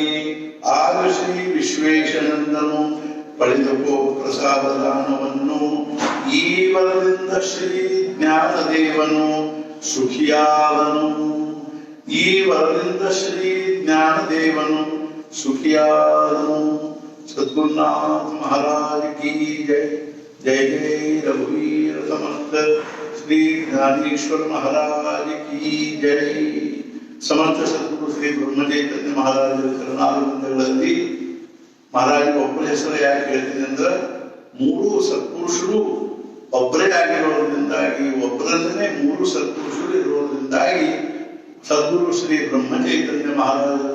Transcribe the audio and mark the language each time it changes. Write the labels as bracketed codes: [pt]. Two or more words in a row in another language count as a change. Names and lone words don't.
[kn] ಆಗ ಶ್ರೀ ವಿಶ್ವೇಶನಂದನು ಪಡೆದುಕೋ ಪ್ರಸಾದದಾನವನ್ನು. ಈ ವರದಿಂದ ಶ್ರೀ ಜ್ಞಾನದೇವನು ಸುಖಿಯಾದನು. ಈ ವರದಿಂದ ಶ್ರೀ ಜ್ಞಾನದೇವನು ಸುಖಿಯಾದನು. [hi] सद्गुरुनाथ महाराज की जय. जय जय रघुवीर समर्थ श्री ज्ञानेश्वर महाराज की जय। [kn] समर्थ सद्गुरु श्री ಬ್ರಹ್ಮಚೈತನ್ಯ ಮಹಾರಾಜರ ಚರಣಾರವಿಂದಗಳಲ್ಲಿ ಮಹಾರಾಜ ಒಬ್ಬರ ಹೆಸರು ಯಾಕೆ ಹೇಳ್ತೀನಿ ಅಂದ್ರೆ ಮೂರು ಸತ್ಪುರುಷರು ಒಬ್ಬರೇ ಆಗಿರೋದ್ರಿಂದಾಗಿ ಒಬ್ಬರಲ್ಲೇ ಮೂರು ಸತ್ಪುರುಷರು ಇರೋದ್ರಿಂದಾಗಿ ಸದ್ಗುರು ಶ್ರೀ ಬ್ರಹ್ಮಚೈತನ್ಯ ಮಹಾರಾಜರ